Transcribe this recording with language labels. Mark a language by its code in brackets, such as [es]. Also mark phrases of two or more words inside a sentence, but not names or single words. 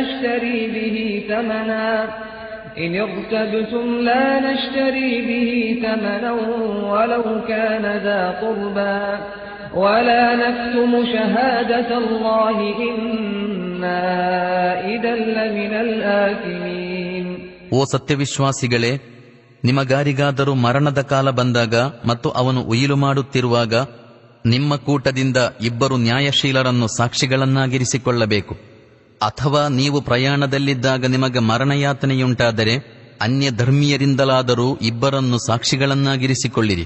[ar] نشتري به ثمنا ولو كان ذا قربى ولا نكتم شهادة الله إنا إذا لمن الآثمين. [kn] ಓ ಸತ್ಯವಿಶ್ವಾಸಿಗಳೇ, ನಿಮಗಾರಿಗಾದರೂ ಮರಣದ ಕಾಲ ಬಂದಾಗ ಮತ್ತು ಅವನು ಉಯಿಲು ಮಾಡುತ್ತಿರುವಾಗ ನಿಮ್ಮ ಕೂಟದಿಂದ ಇಬ್ಬರು ನ್ಯಾಯಶೀಲರನ್ನು ಸಾಕ್ಷಿಗಳನ್ನಾಗಿರಿಸಿಕೊಳ್ಳಬೇಕು. ಅಥವಾ ನೀವು ಪ್ರಯಾಣದಲ್ಲಿದ್ದಾಗ ನಿಮಗೆ ಮರಣಯಾತನೆಯುಂಟಾದರೆ ಅನ್ಯ ಧರ್ಮೀಯರಿಂದಲಾದರೂ ಇಬ್ಬರನ್ನು ಸಾಕ್ಷಿಗಳನ್ನಾಗಿರಿಸಿಕೊಳ್ಳಿರಿ.